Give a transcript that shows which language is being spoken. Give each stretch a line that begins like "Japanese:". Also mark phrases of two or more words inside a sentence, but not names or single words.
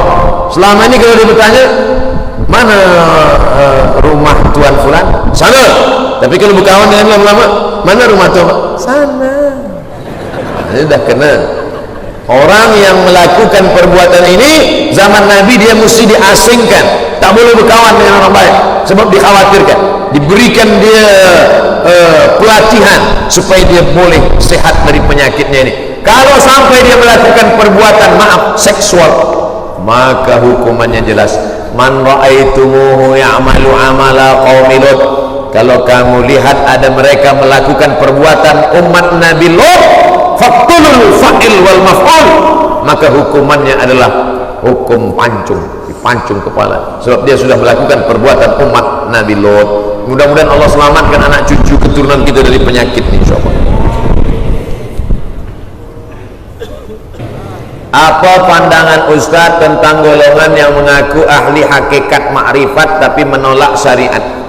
Malay: Selama ini kalau dia bertanya, mana rumah Tuan Fulan? Sana. Tapi kalau berkawan dengan lama-lama, mana rumah Tuan? Sana. Ini dah kena. Orang yang melakukan perbuatan ini zaman Nabi dia mesti diasingkan, tak boleh berkawan dengan orang baik, sebab dikhawatirkan, diberikan dia pelatihan supaya dia boleh sehat dari penyakitnya ini. Kalau sampai dia melakukan perbuatan seksual, maka hukumannya jelas.
Arabic: من رأيتموه يعمل عمل قوم لوط.
Malay: Kalau kamu lihat ada mereka melakukan perbuatan umat Nabi Lut,
Arabic: فاقتلوا الفاعل والمفعول,
Malay: maka hukumannya adalah hukum pancung, dipancung kepala, sebab dia sudah melakukan perbuatan umat Nabi Lut. Mudah-mudahan Allah selamatkan anak cucu keturunan kita dari penyakit ini, insyaallah. Apa pandangan Ustaz tentang golongan yang mengaku ahli hakikat makrifat tapi menolak syariat?